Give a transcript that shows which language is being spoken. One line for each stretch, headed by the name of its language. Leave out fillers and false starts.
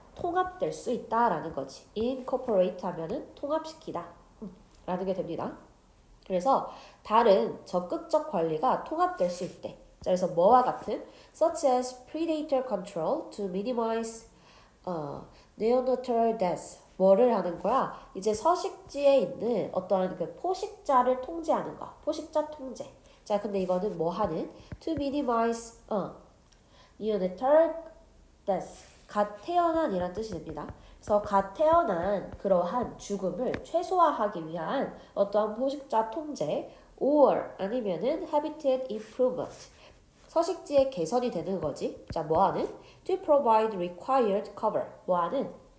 Korean: 통합될 수 있다라는 거지. incorporate 하면은 통합시키다 라는 게 됩니다. 그래서 다른 적극적 관리가 통합될 수 있대. 자, 그래서 뭐와 같은
English: such as predator control to minimize neonatal deaths.
Korean: 뭐를 하는 거야? 이제 서식지에 있는 어떤 그 포식자를 통제하는 거. 포식자 통제. 자, 근데 이거는 뭐 하는?
English: to minimize neonatal deaths.
Korean: 갓 태어난 이란 뜻이 됩니다. 그래서 갓 태어난 그러한 죽음을 최소화하기 위한 어떠한 포식자 통제 or 아니면은
English: habitat improvement,
Korean: 서식지의 개선이 되는 거지. 자, 뭐하는?
English: to provide required cover,
Korean: 뭐하는?